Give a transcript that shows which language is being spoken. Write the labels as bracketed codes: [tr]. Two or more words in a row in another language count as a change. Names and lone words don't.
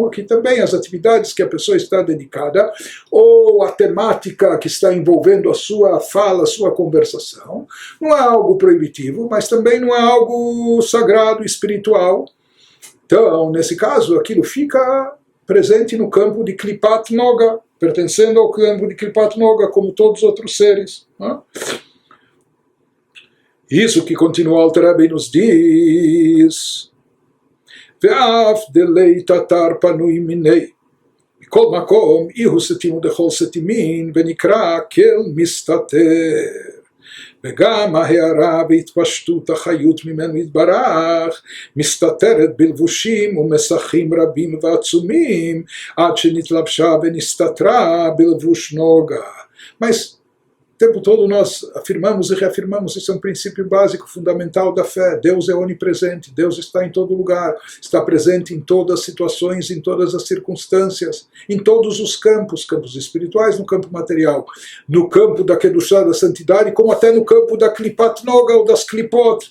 [pt] Aqui também as atividades que a pessoa está dedicada, ou a temática que está envolvendo a sua fala, a sua conversação, não é algo proibitivo, mas também não é algo sagrado, espiritual. Então, nesse caso, aquilo fica presente no campo de [he] קליפת נוגה, [pt] pertencendo ao campo de [he] קליפת נוגה, [pt] como todos os outros seres. Né? Isso que continua Alter Rebbe nos diz: [he] ואף [arc] דלית אתר פנוי מיניה, [he] מכל מקום הוא [arc] סתימא דכל סתימין, [he] ונקרא אל מסתתר. וגם ההערה והתפשטות החיות ממנו יתברך מסתתרת בלבושים ומסכים רבים ועצומים עד שנתלבשה ונסתתרה בלבוש נוגה. [pt] Mas o tempo todo nós afirmamos e reafirmamos, isso é um princípio básico, fundamental da fé. Deus é onipresente, Deus está em todo lugar, está presente em todas as situações, em todas as circunstâncias, em todos os campos, campos espirituais, no campo material, no campo da Kedushá, da santidade, como até no campo da [he] קליפת נוגה [pt] ou das Klipot.